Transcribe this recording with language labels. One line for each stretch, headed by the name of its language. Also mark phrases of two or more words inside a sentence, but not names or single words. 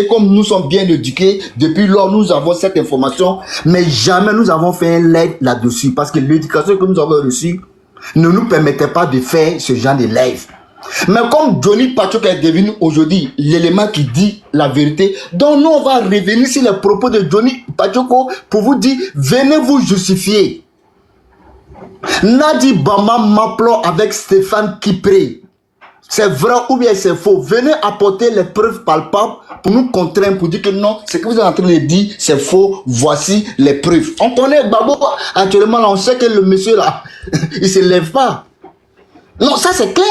French: Comme nous sommes bien éduqués, depuis lors nous avons cette information, mais jamais nous avons fait un live là-dessus parce que l'éducation que nous avons reçue ne nous permettait pas de faire ce genre de live. Mais comme Johnny Pachoko est devenu aujourd'hui l'élément qui dit la vérité, donc nous on va revenir sur les propos de Johnny Pachoko pour vous dire, venez vous justifier. Nadi Bamba m'appelons avec Stéphane Kipré. C'est vrai ou bien c'est faux? Venez apporter les preuves palpables pour nous contraindre, pour dire que non, ce que vous êtes en train de dire, c'est faux. Voici les preuves. On connaît Gbagbo actuellement, là, on sait que le monsieur là, il ne se lève pas. Non, ça c'est clair.